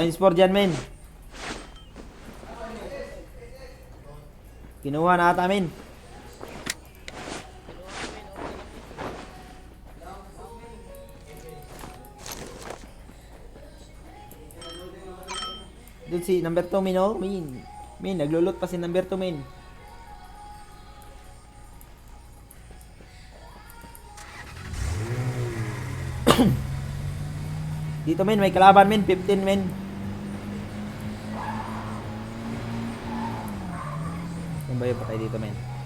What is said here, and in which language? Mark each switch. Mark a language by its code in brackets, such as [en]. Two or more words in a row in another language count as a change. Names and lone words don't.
[tl] May times 4 dyan men. Kinuha na ata men. Doon si number 2 men oh. Min, naglulot pa si number 2 men. Dito men, may kalaban men, 15 men. Yung ba yung patay dito men?